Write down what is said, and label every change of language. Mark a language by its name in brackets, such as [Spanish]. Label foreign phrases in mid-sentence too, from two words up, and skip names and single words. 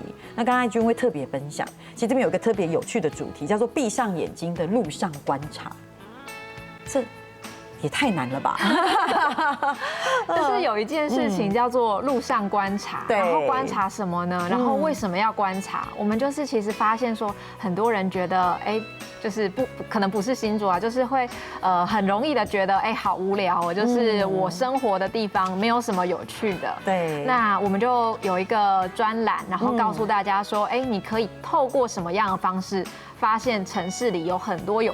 [Chinese] 那剛才君會特別分享，其實這邊有一個特別有趣的主題，叫做閉上眼睛的路上觀察。這也太難了吧！就是有一件事情叫做路上觀察，然後觀察什麼呢？然後為什麼要觀察？我們就是其實發現說，很多人覺得，就是可能不是新竹啊，就是會很容易的覺得，好無聊哦，就是我生活的地方沒有什麼有趣的。對。那我們就有一個專欄，然後告訴大家說，你可以透過什麼樣的方式發現城市裡有很多有趣的地方。對對，